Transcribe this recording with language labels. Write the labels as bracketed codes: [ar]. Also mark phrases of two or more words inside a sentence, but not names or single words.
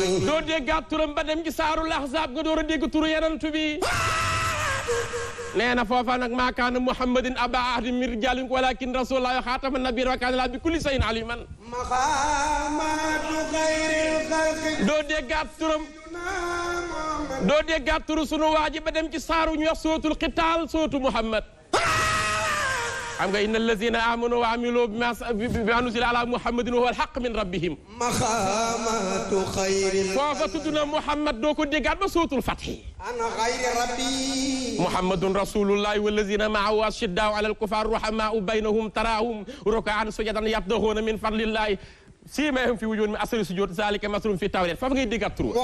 [wo] doo déggaat turam ba dem ci saarul Ahzaab nga door a dégg turu Yonent bi nee na foofa nag [ar] ما كان محمد أبا أحد من رجالكم ولكن رسول الله خاتم النبيين وكان الله بكل شيء عليما مقامة خير الخلق [wo] doo déggaat turam doo déggaat turu sunu waaji ba dem ci saaru ñu wax sootul xitaal sootu muhammad xam nga [ar] إن الذين آمنوا وعملوا بما نزل على محمد وهو الحق من ربهم مقامة خير [wo] foofa tudd na muhammad doo ko déggaat ba sootul fathi [ar] عن خير ربي محمد رسول الله والذين معه أشداء على الكفار رحماء بينهم تراهم ركعا سجدا يبتغون من فضل الله سيماهم في وجوههم من أثر السجود ذلك مثل في التوراة [wo] foofu ngay déggaat turu